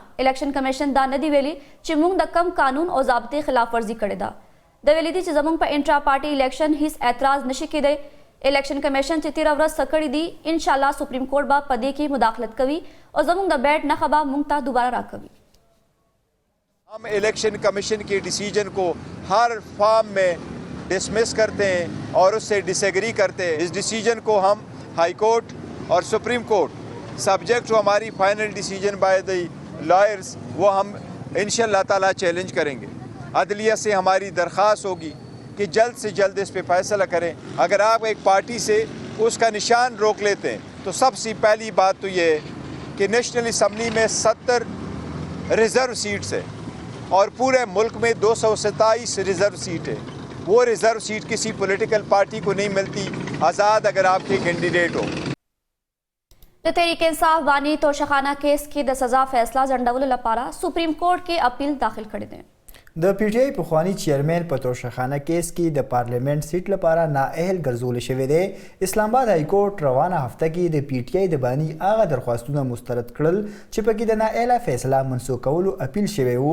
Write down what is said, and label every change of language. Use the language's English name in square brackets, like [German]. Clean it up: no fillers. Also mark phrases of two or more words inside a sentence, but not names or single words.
[English] election commission [Pashto] دا نه دي ویلي چې موږ د کم قانون او ضابطې خلاف ورزي کړې ده. د ویلي دي چې زموږ په [English] intra party election [Pashto] هیڅ اعتراض نشي کېدی. [English] election commission [Pashto] چې 13 ورځ سکړې دي [Arabic] ان شاء الله [English] Supreme Court [Pashto] به په دې کې مداخلت کوي او زموږ د بیډ نښه به موږ ته دوباره راکوي. [Urdu] ہم [English] election commission [Urdu] کے ڈسیژن کو ہر فارم میں ڈسمس کرتے ہیں اور اس سے ڈس ایگری کرتے ہیں. اس ڈسیژن کو ہم [English] High Court [Urdu] اور [English] Supreme Court subject to [Urdu] ہماری [English] final decision by the lawyers [Urdu] وہ ہم [Arabic] إن شاء الله تعالى [Urdu] چیلنج کریں گے. عدلیہ سے ہماری درخواست ہوگی کہ جلد سے جلد اس پہ فیصلہ کریں. اگر آپ ایک پارٹی سے اس کا نشان روک لیتے ہیں تو سب سے پہلی بات تو یہ ہے کہ نیشنل اسمبلی میں 70 [English] reserve seats [Urdu] ہے اور پورے ملک میں 227 [English] reserve seat [Urdu] ہے. وہ [English] reserve seat [Urdu] کسی [English] political party [Urdu] کو نہیں ملتی آزاد اگر آپ کے کینڈیڈیٹ ہو. [Pashto] د تحریک انصاف بانی توشخانه کیس کې د سزا فیصله ځنډولو لپاره سپریم کورټ کې اپیل داخل کړی دی. د پی ټی آی پخوانی چیرمین په توشخانه کیس کې د [English] parliament seat [Pashto] لپاره نااهل ګرځول شوی دی. اسلام آباد های کورټ روانه هفته کې د پی ټی آی د بانی هغه درخواستونه مسترد کړل چې پکې د نااهله فیصله منسوخ کولو اپیل شوی وو.